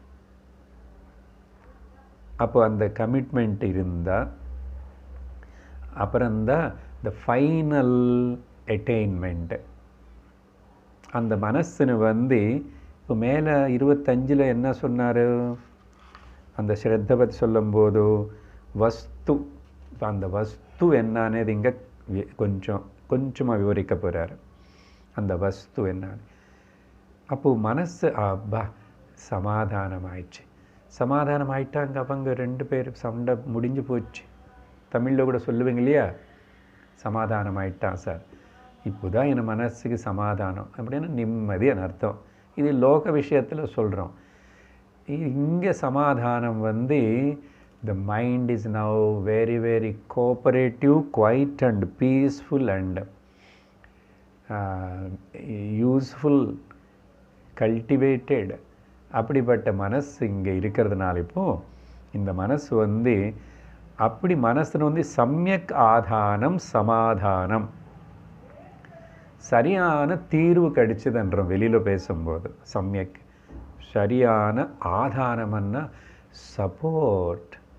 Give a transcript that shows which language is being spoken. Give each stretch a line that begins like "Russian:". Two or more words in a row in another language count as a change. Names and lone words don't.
Tamil: அப்போ அந்த கமிட்மெண்ட் இருந்தால் அப்புறம்தான்
English: the final attainment.
Tamil: அந்த மனசுன்னு இப்போ மேலே 25 என்ன சொன்னார்? அந்த ஸ்ரத்தை பற்றி சொல்லும்போது வஸ்து அந்த வஸ்து என்ன
Telugu: అనేది ఇంకా కొంచెం
Tamil: వివరిக்க போறாரு. அந்த வஸ்து என்ன. அப்போ மனசு அப்பா சமாதானம் ஆயிடுச்சு. சமாதானம் ஆயிட்டாங்க. அவங்க 2 பேர் சண்டை முடிஞ்சு போச்சு. தமிழில் கூட சொல்லுவீங்க இல்லையா, சமாதானம் ஆயிட்டான் சார், இப்போதான் என் மனசுக்கு சமாதானம் அப்படின்னு நிம்மதியான அர்த்தம். இது லோக விஷயத்தில் சொல்கிறோம். இங்கே சமாதானம் வந்து
English: the mind is now very very cooperative, quiet and peaceful and useful, cultivated.
Tamil: அப்படிப்பட்ட மனசு இங்கே இருக்கிறதுனால இப்போது இந்த மனசு வந்து அப்படி மனசுன்னு வந்து சம்யக் ஆதானம் சமாதானம், சரியான தீர்வு கிடைச்சதுன்றோம் வெளியில் பேசும்போது. சம்யக் சரியான ஆதானம்னா சப்போர்ட்.